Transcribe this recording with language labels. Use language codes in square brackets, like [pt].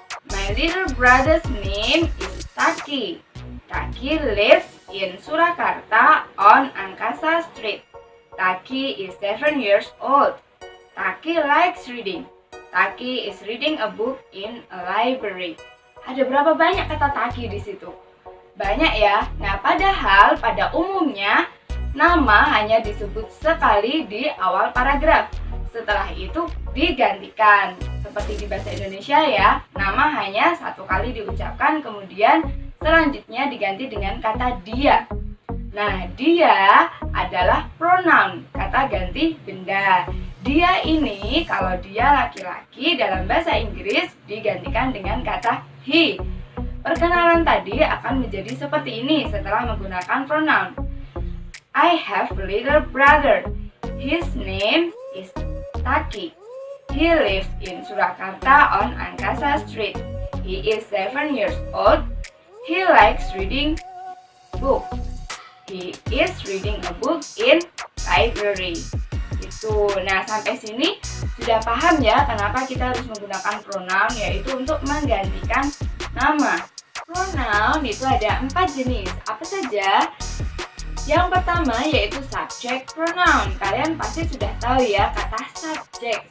[en] My little brother's name is Taki. Taki lives in Surakarta on Angkasa Street. Taki is 7 years old. Taki likes reading. Taki is reading a book in a library. [id] Ada berapa banyak kata Taki di situ? Banyak ya. Nah, padahal pada umumnya nama hanya disebut sekali di awal paragraf. Setelah itu digantikan. Seperti di bahasa Indonesia ya, nama hanya 1 kali diucapkan, kemudian selanjutnya diganti dengan kata dia. Nah, dia adalah pronoun, kata ganti benda. Dia ini, kalau dia laki-laki dalam bahasa Inggris digantikan dengan kata he. Perkenalan tadi akan menjadi seperti ini setelah menggunakan pronoun. [en] I have a little brother. His name is Taki. He lives in Surakarta on Angkasa Street. He is 7 years old. He likes reading book. He is reading a book in library. [id] Itu. Nah, sampai sini sudah paham ya kenapa kita harus menggunakan pronoun, yaitu untuk menggantikan nama. Pronoun itu ada 4 jenis. Apa saja? Yang pertama yaitu subject pronoun. Kalian pasti sudah tahu ya kata subject.